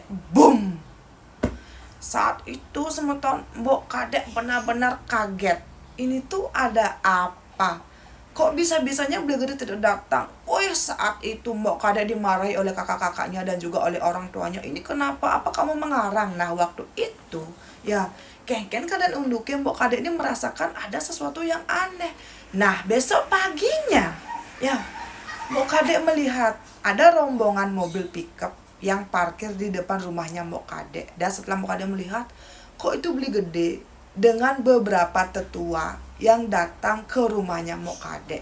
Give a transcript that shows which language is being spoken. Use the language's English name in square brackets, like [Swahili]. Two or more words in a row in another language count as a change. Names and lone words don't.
[Indonesian] Boom! Saat itu semeton, Mbok Kadek benar-benar kaget. Ini tuh ada apa? Kok bisa-bisanya Beli Gede tidak datang? Saat itu Mbok Kadek dimarahi oleh kakak-kakaknya dan juga oleh orang tuanya. Ini kenapa? Apa kamu mengarang? Nah, waktu itu ya kengken dan unduke Mbok Kadek ini merasakan ada sesuatu yang aneh. Nah, besok paginya ya Mbok Kadek melihat ada rombongan mobil pickup yang parkir di depan rumahnya Mbok Kadek. Dan setelah Mbok Kadek melihat, kok itu Beli Gede dengan beberapa tetua yang datang ke rumahnya Mokade.